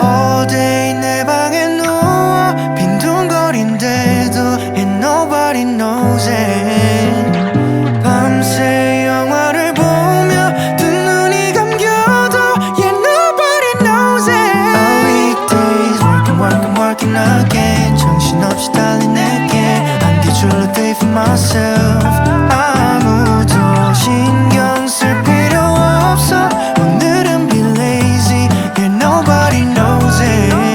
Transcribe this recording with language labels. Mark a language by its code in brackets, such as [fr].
[en] All day [ko] 내 방에 누워 빈둥거린대도 [en] and nobody knows it. [ko] 밤새 영화를 보며 두 눈이 감겨도 [en] yeah nobody knows it. Our weekdays working again. [ko] 정신없이 달린 내게 안겨줄 [en] a day for myself. [ko] 아무도 신경 쓸 필요 없어. 오늘은 [en] be lazy. Yeah nobody knows it.